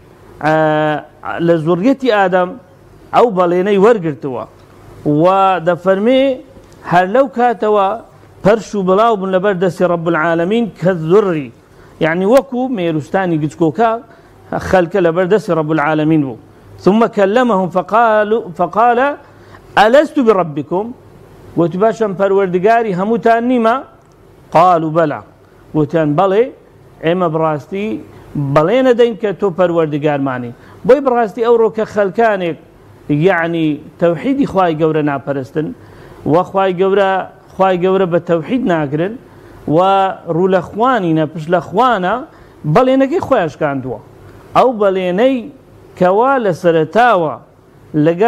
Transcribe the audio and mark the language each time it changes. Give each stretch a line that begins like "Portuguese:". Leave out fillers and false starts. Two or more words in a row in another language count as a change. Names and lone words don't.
Central Kurdish: لە زوڕیەتی ئادەم ئەو بەڵێنەی وەرگرتووە و دەفەرمێ هەر لەو کاتەوە پەرش و بڵاو بوون لەبەر دەستی
Arabic: ڕەب العالەمین
Central Kurdish: کە زوڕی یعنی وەکو مێروستانی گچکۆکە خەلکە لەبەر دەستی
Arabic: ڕەب العالەمین
Central Kurdish: بوو
Arabic: ثم كلمهم فقال ألست بربكم
Central Kurdish: وتباشم پەروەردگاری هەمووتان نیمە
Arabic: قالوا بلى
Central Kurdish: وتیان بەڵێ ئێمە بڕاستی بەڵێنە دەین کە تۆ پەروەردگارمانی بۆی بڕاستی ئەوڕۆ کە خەلکانێک یعنی تەوحیدی خوای گەورە ناپەرستن و خوای گەورە بە تەوحید ناگرن و ڕوو لە خوانینە پشت لە خوانە بەڵێنەکەی خۆیان شکاندووە ئەو بەڵێنەی کەوا لە سەرەتاوە لەگە